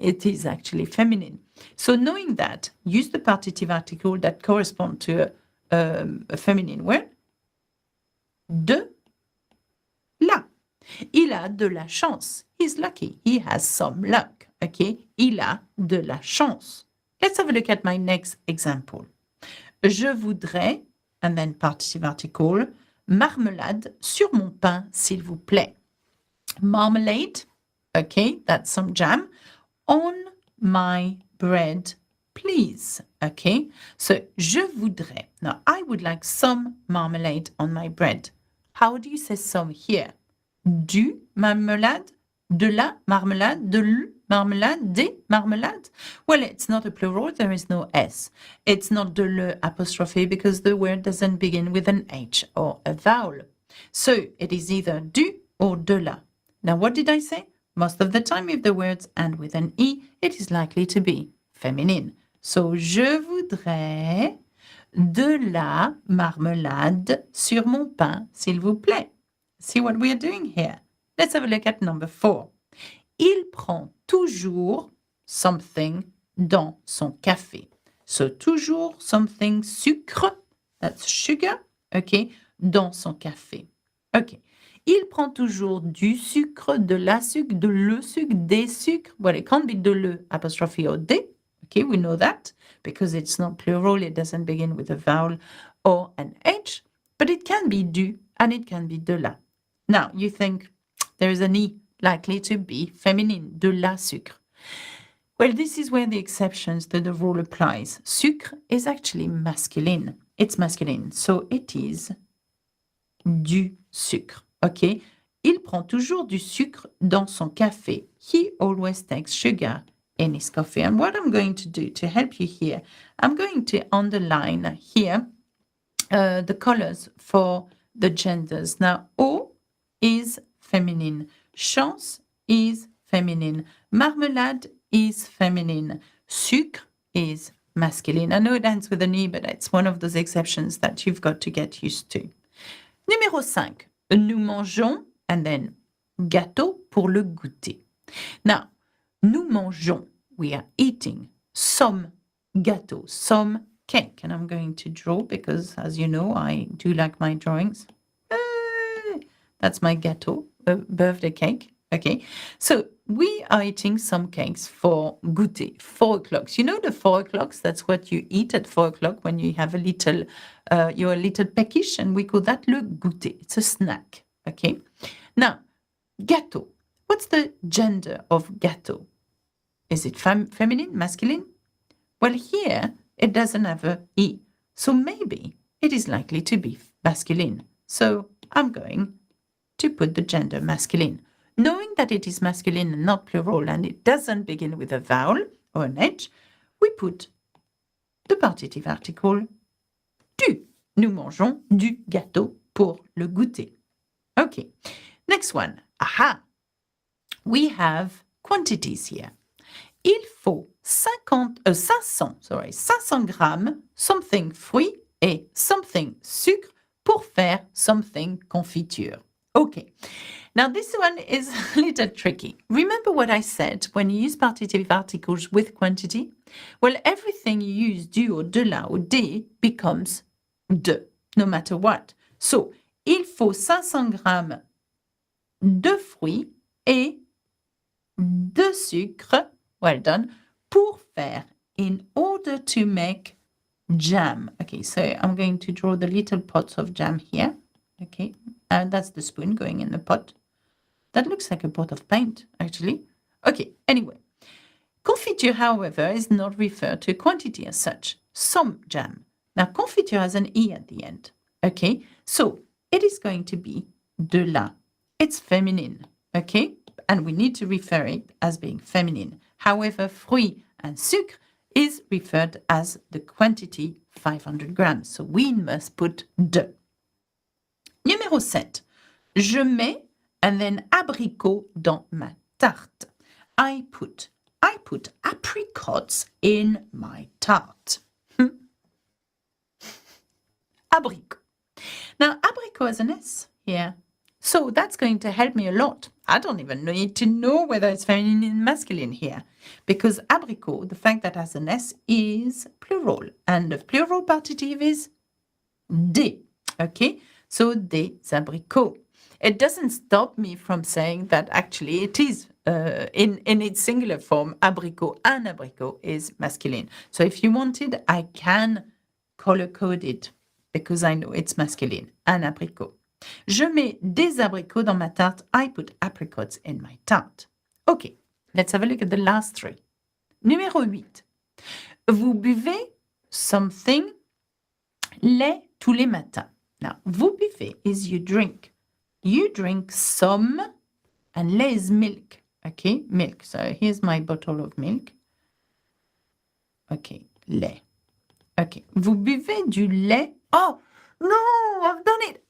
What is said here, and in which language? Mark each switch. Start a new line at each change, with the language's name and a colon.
English: It is actually feminine. So knowing that, use the partitive article that correspond to a feminine word.
French: De la. Il a de la chance.
English: He's lucky. He has some luck. Okay?
French: Il a de la chance.
English: Let's have a look at my next example.
French: Je voudrais,
English: and then partitive article,
French: marmelade sur mon pain, s'il vous plaît.
English: Marmalade, okay, that's some jam, on my bread, please. Okay? So,
French: je voudrais.
English: Now, I would like some marmalade on my bread. How do you say some here?
French: Du marmelade? De la marmelade? De l marmelade? Des marmelades?
English: Well, it's not a plural. There is no S. It's not de le apostrophe because the word doesn't begin with an H or a vowel. So, it is either du or de la. Now, what did I say? Most of the time, if the words end with an E, it is likely to be feminine.
French: So, je voudrais de la marmelade sur mon pain, s'il vous plaît.
English: See what we are doing here? Let's have a look at number 4.
French: Il prend toujours
English: something
French: dans son café.
English: So, toujours something sucre, that's sugar, okay,
French: dans son café.
English: Okay.
French: Il prend toujours du sucre, de la sucre, de le sucre, des sucres.
English: Well, it can't be de le apostrophe or des. Okay, we know that because it's not plural. It doesn't begin with a vowel or an H. But it can be du and it can be de la. Now, you think there is an E likely to be feminine,
French: de la sucre.
English: Well, this is where the exceptions to the rule applies. Sucre is actually masculine. It's masculine. So it is
French: du sucre.
English: Okay?
French: Il prend toujours du sucre dans son café.
English: He always takes sugar in his coffee. And what I'm going to do to help you here, I'm going to underline here the colors for the genders. Now, eau is feminine. Chance is feminine. Marmelade is feminine. Sucre is masculine. I know it ends with an E, but it's one of those exceptions that you've got to get used to.
French: Numéro 5. Nous mangeons,
English: and then
French: gâteau pour le goûter.
English: Now,
French: nous mangeons,
English: we are eating some gâteau, some cake. And I'm going to draw because, as you know, I do like my drawings. That's my gâteau, birthday cake. Okay, so we are eating some cakes for goûter, 4 o'clock. You know the 4 o'clocks, that's what you eat at 4 o'clock when you have a little, you're a little peckish, and we call that
French: le goûter.
English: It's a snack, okay? Now, gâteau. What's the gender of gâteau? Is it feminine, masculine? Well, here it doesn't have a E, so maybe it is likely to be masculine. So I'm going to put the gender masculine. Knowing that it is masculine and not plural and it doesn't begin with a vowel or an H, we put the partitif article du.
French: Nous mangeons du gâteau pour le goûter.
English: Okay, next one. Aha! We have quantities here.
French: Il faut 500 grammes
English: something
French: fruit et something sucre pour faire something confiture.
English: Okay, now this one is a little tricky. Remember what I said when you use partitif articles with quantity? Well, everything you use du or de la or des becomes de, no matter what.
French: So, il faut 500 grammes de fruits et de sucre,
English: well done,
French: pour faire,
English: in order to make jam. Okay, so I'm going to draw the little pots of jam here. Okay, and that's the spoon going in the pot. That looks like a pot of paint, actually. Okay, anyway. Confiture, however, is not referred to a quantity as such. Some jam. Now, confiture has an E at the end. Okay, so it is going to be de la. It's feminine. Okay, and we need to refer it as being feminine. However, fruit and sucre is referred as the quantity 500 grams. So we must put de. Numéro 7.
French: Je mets
English: and then
French: abricot dans ma tarte.
English: I put apricots in my tarte. Abricot. Now, abricot has an S here. So that's going to help me a lot. I don't even need to know whether it's feminine and masculine here. Because abricot, the fact that it has an S, is plural. And the plural partitif is des. Okay? So,
French: des abricots.
English: It doesn't stop me from saying that actually it is in its singular form, abricot. An abricot is masculine. So if you wanted, I can color code it because I know it's masculine.
French: Un abricot. Je mets des abricots dans ma tarte.
English: I put apricots in my tarte. Okay, let's have a look at the last three.
French: Numéro 8. Vous buvez
English: something
French: lait tous les matins.
English: Now,
French: vous buvez
English: is you drink. You drink some, and lait is milk. Okay, milk. So here's my bottle of milk. Okay, lait. Okay,
French: vous buvez du lait.
English: Oh, no, I've done it.